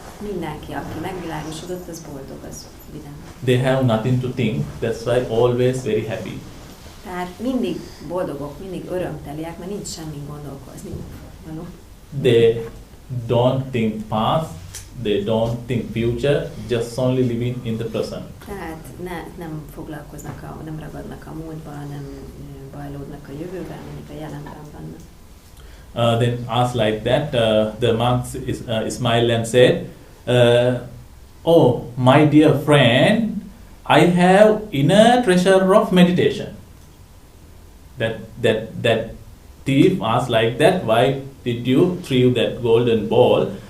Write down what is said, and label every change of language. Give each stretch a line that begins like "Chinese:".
Hungarian: Mindenki, aki megvilágosodott, az boldog, az vidám.
English: They have nothing to think, that's why always very happy.
Hungarian: Tehát mindig boldogok, mindig örömteliek, mert nincs semmi gondolkozni való.
English: They don't think past, they don't think future, just only living in the present.
Hungarian: Tehát nem foglalkoznak, nem ragadnak a múltba, nem bajlódnak a jövőben, mindig a jelenben vannak.
English: Then asked like that, the monk smiled and said, oh, my dear friend, I have inner treasure of meditation. That thief asked like that, why did you throw that golden ball?